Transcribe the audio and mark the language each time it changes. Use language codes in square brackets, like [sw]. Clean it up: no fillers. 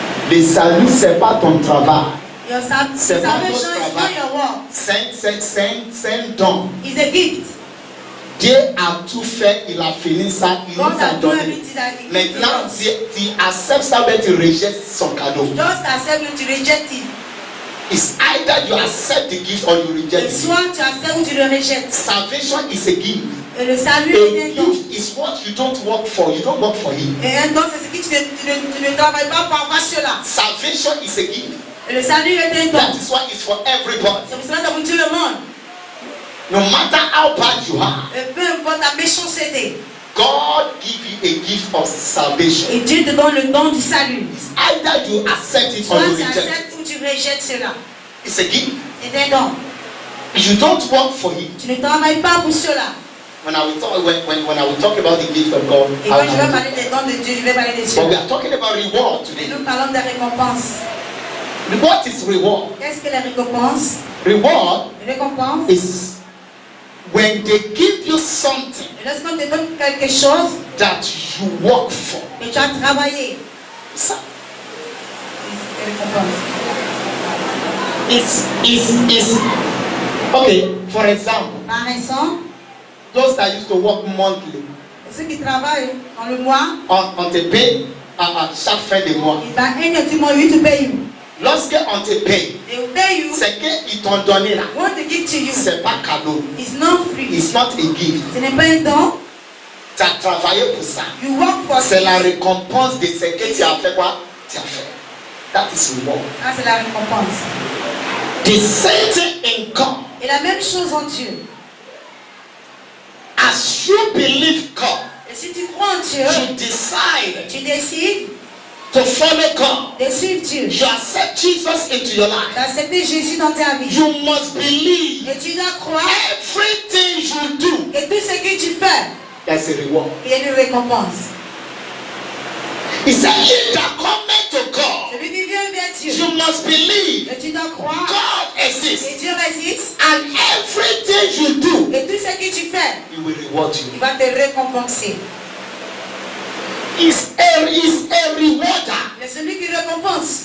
[fr] Le salut, c'est pas ton travail. [en] Your [fr] C'est pas [en] salvation [fr] notre [en] is not [fr] travail. [en] your work. [fr] C'est un don. [en] It's a gift. [fr] Dieu a tout fait, il a fini ça, il nous [en] God [fr] a [en] has done [fr] donné. [en] everything that He [fr] Maintenant, [en] does. [fr] tu acceptes ça, mais tu rejettes son cadeau. [en] Just accept it, [fr] tu [en] reject it. It's either you accept the gift or you reject [fr] Et [en] it. [fr] soit tu acceptes ou tu le rejettes. [en] Salvation is a gift. [fr] Et le salut [en] A [fr] est un don. [en] gift is what you don't work for. You don't work for him. [fr] Et un don, c'est ce que tu ne travailles pas pour avoir cela. [en] Salvation is a gift. [fr] Et le salut est un [en] That [fr] don. [en] is why it's for everybody. [fr] C'est pour cela que pour tout le monde. [en] No matter how bad you are, [fr] Et peu importe ta méchanceté. [en] God give you a gift of salvation. [fr] Et Dieu te donne le don du salut. [en] It's either you accept it or [fr] Soit [en] you [fr] tu [en] reject it. [fr] acceptes ou tu rejettes cela. [en] It's a gift. [fr] C'est un don. [en] You don't work for it. [fr] Tu ne travailles pas pour cela. [en] When I will talk about the gift of God, [fr] Et quand je vais parler des dons de Dieu, je vais parler de [en] but we [fr] cela. [en] are talking about reward [fr] Et [en] today. [fr] nous parlons des récompenses. [en] What is reward? [fr] Qu'est-ce que les récompenses? [en] Reward [fr] Les récompenses, [en] is when they give you something [fr] et lorsqu'on te donne quelque chose [en] that you work for. [fr] que tu as travaillé, [en] So, [fr] c'est les récompenses. [en] it's okay. For example, [fr] Par exemple, [en] those that used to work monthly, [fr] ceux qui travaillent dans le mois, on te paye à chaque fin de mois. et ben, un du mois, [en] you to pay you. [fr] Lorsque on te paye, [en] They will pay you. [fr] c'est qu'ils t'ont donné là. [en] Want to give to you. [fr] C'est pas cadeau. [en] It's not free. It's not a gift. [fr] Ce n'est pas un don. Tu as travaillé pour ça. [en] You work for [fr] C'est la [en] it. [fr] récompense de ce que tu as fait quoi? Tu as fait. [en] That is reward. [fr] Ça, c'est la récompense. [en] The same thing in God. [fr] Et la même chose en Dieu. [en] As you believe God, [fr] Et si tu crois en Dieu, [en] you decide [fr] tu décides [en] to follow God. [fr] de suivre Dieu. [en] You accept Jesus into your life. [fr] D'accepter Jésus dans ta vie. [en] You must believe [fr] Et tu dois croire [en] everything you do. [fr] que tout ce que tu fais, [en] There's a reward. [fr] il y a une récompense. [en] He said, "He that cometh to God, [fr] Celui qui vient vers Dieu. [en] you must believe [fr] Et tu dois croire [en] God exists, [fr] que Dieu existe. [en] and everything you do, [fr] Et tout ce que tu fais, [en] He will reward you." [fr] il va te récompenser. [en] Is a rewarder. [fr] Mais celui qui récompense.